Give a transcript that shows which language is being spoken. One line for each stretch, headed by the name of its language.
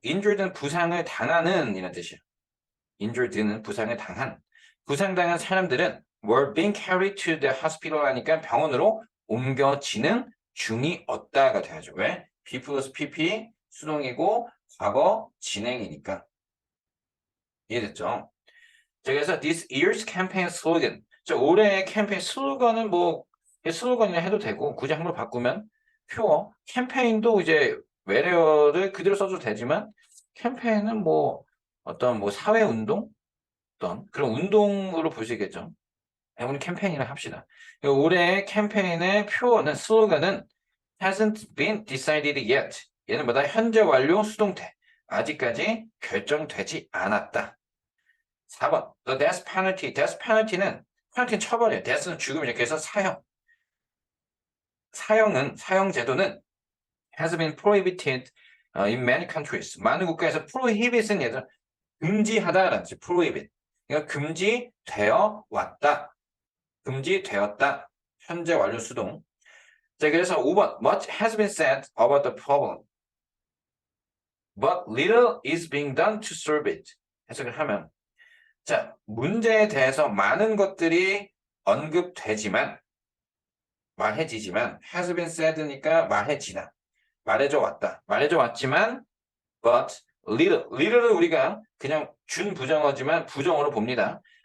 Korean: injured는 부상을 당하는 이런 뜻이에요. injured는 부상을 당한. 부상당한 사람들은
English: were being carried to the hospital
Korean: 하니까 병원으로 옮겨지는 중이었다가 돼야죠. 왜? be 플러스 pp 수동이고 과거 진행이니까. 이해됐죠? 자, 그래서
English: this year's campaign slogan.
Korean: 자, 올해의 캠페인 슬로건은 뭐 슬로건이라 해도 되고 굳이 한번 바꾸면 표어 캠페인도 이제 외래어를 그대로 써도 되지만 캠페인은 뭐 어떤 뭐 사회 운동 어떤 그런 운동으로 보시겠죠. 우리 캠페인이라 합시다. 올해의 캠페인의 표어는 슬로건은
English: hasn't been decided yet.
Korean: 얘는 뭐다? 현재 완료 수동태. 아직까지 결정되지 않았다.
English: 4번. The death penalty.
Korean: death penalty는 penalty는 처벌이에요. death는 죽음이죠. 그래서 사형 제도는
English: has been prohibited in many countries.
Korean: 많은 국가에서 prohibit은 얘들 금지하다라는 뜻. prohibit. 그러니까 금지되어 왔다. 금지되었다. 현재 완료 수동. 자, 그래서 5번.
English: Much has been said about the problem. But little is being done to solve it.
Korean: 해석을 하면 자, 문제에 대해서 많은 것들이 언급되지만 말해지지만 has been said니까 말해져 왔다. 말해져 왔지만
English: but little
Korean: 를 우리가 그냥 준부정어지만 부정어로 봅니다.